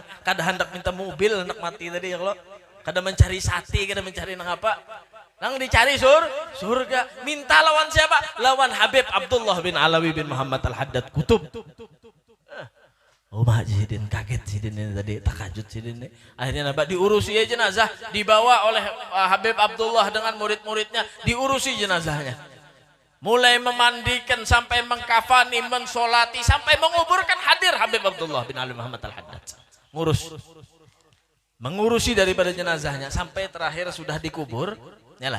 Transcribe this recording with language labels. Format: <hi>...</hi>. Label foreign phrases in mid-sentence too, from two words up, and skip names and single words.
<bjn>Kada hendak minta mobil, hendak mati tadi ya kalau. Kada mencari sati, kada mencari nang apa. Nang dicari surga. Minta lawan siapa? Lawan Habib Abdullah bin Alawi bin Muhammad Al-Haddad Kutub. Oh mak Sidin kaget Sidin ini tadi, takajud Sidin ini.</bjn> <id>Akhirnya apa? Diurusi jenazah, dibawa oleh Habib Abdullah dengan murid-muridnya, diurusi jenazahnya. Mulai memandikan sampai mengkafani, mensolati sampai menguburkan, hadir Habib Abdullah bin Alawi Muhammad Al-Haddad. Mengurusi daripada jenazahnya sampai terakhir sudah dikubur. Yalah.</id>